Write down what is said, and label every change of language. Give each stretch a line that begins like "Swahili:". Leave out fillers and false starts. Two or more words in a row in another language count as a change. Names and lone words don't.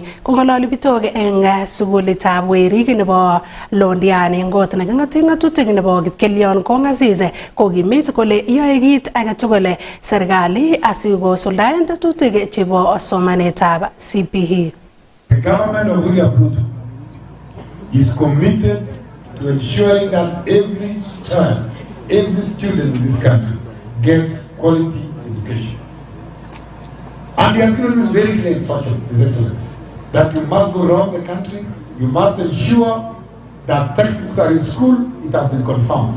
Kalenjin: Kong'ololi Bitoke eng sukulitab werik nebo Londiani eng kot neking'ote ng'atutik nebo Kipkelion Kong'asis kokimit kole yoe kit age tugul serikali asikosuldaen tetutik chebo somanetab CPE.
English: The government of William Ruto is committed to ensuring that every child, every student in this country gets quality education. And he has given very clear instructions, His Excellency, that you must go around the country, you must ensure that textbooks are in school, it has been confirmed.